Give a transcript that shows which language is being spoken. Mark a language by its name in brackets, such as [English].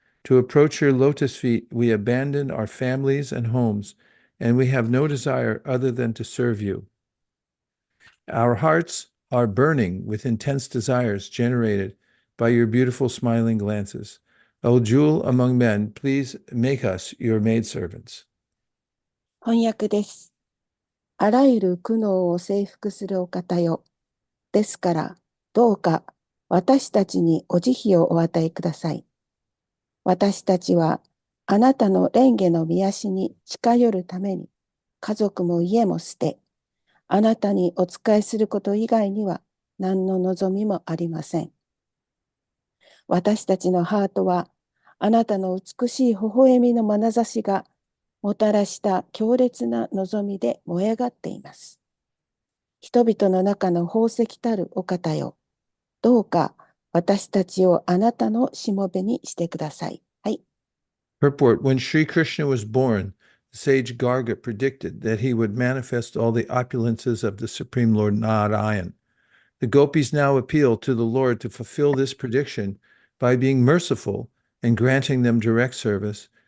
[English] To approach your lotus feet, we abandon our families and homes, and we have no desire other than to serve you. Our hearts are burning with intense desires generated by your beautiful smiling glances. O jewel among men, please make us your maidservants. [Japanese] 翻訳です。あらゆる苦悩を征服するお方よ。ですから、どうか私たちにお慈悲をお与えください。私たちはあなたの蓮華の御足に近寄るために、家族も家も捨て、あなたにお仕えすること以外には何の望みもありません。私たちのハートは、あなたの美しい微笑みの眼差しがもたらした強烈な望みで燃え上がっています。人々の中の宝石たるお方よ。どうか私たちをあなたのしもべにしてください。はい。 [English] Purport. When Sri Krishna was born, the sage Garga predicted that he would manifest all the opulences of the Supreme Lord Narayan. The gopis now appeal to the Lord to fulfill this prediction by being merciful and granting them direct service